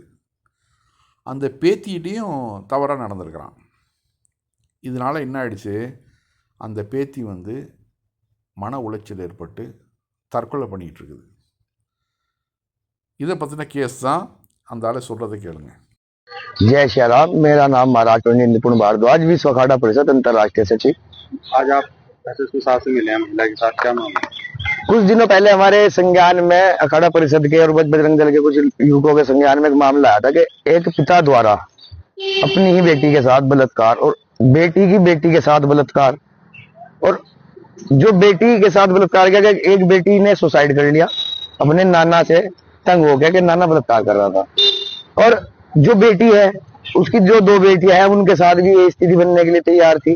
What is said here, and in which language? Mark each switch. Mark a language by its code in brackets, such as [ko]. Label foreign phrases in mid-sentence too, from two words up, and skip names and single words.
[ta] அந்த பேத்திகிட்டையும் தவறாக நடந்திருக்கிறான். இதனால் என்ன ஆயிடுச்சு, அந்த பேத்தி வந்து மன உளைச்சல் ஏற்பட்டு தற்கொலை பண்ணிக்கிட்டு இருக்குது. இதை பற்றின கேஸ் தான் அந்த ஆளை சொல்கிறத கேளுங்க. [hi] जय श्री राम। मेरा नाम महाराज पंडित निपुण भारद्वाज, विश्व अखाड़ा परिषद अंतर्राष्ट्रीय सचिव। आज आप एसएसपी साहब से मिले हैं, महिला के साथ, क्या मामला? कुछ दिनों पहले हमारे संज्ञान में अखाड़ा परिषद के और बजरंग दल के कुछ युवकों के संज्ञान में एक मामला आया था कि एक पिता द्वारा अपनी ही बेटी के साथ बलात्कार और बेटी की बेटी के साथ बलात्कार, और जो बेटी के साथ बलात्कार किया, एक बेटी ने सुसाइड कर लिया अपने नाना से तंग हो गया कि नाना बलात्कार कर रहा था, और जो बेटी है उसकी जो दो बेटियां हैं उनके साथ भी ये स्थिति बनने के लिए तैयार थी।